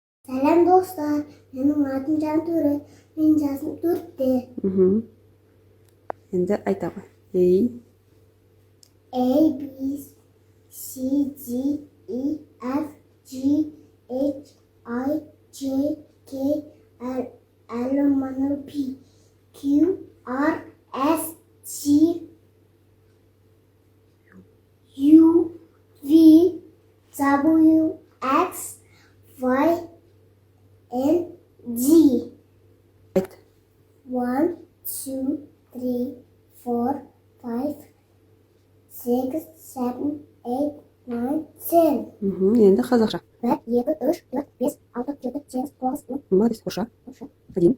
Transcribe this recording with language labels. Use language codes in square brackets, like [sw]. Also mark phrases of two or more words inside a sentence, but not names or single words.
[kk] Сәлем достар, менің атым Жантөре, мен жасым 4-те. Енді айта ғой. [en] A, B, C, D, E, F, G, H, I, J, K, L, M, P, Q, R, S, T, U, V, W, X, Y, and Z. [kk] Айт. [en] 1, 2, 3, 4, 5, 6, 7, 8, 9, 10. [kk] Енді қазақша. 1, 2, 3, 4, 5, 6, 7, 8, 9, 10. Молодец. Орысша. [ru] 1,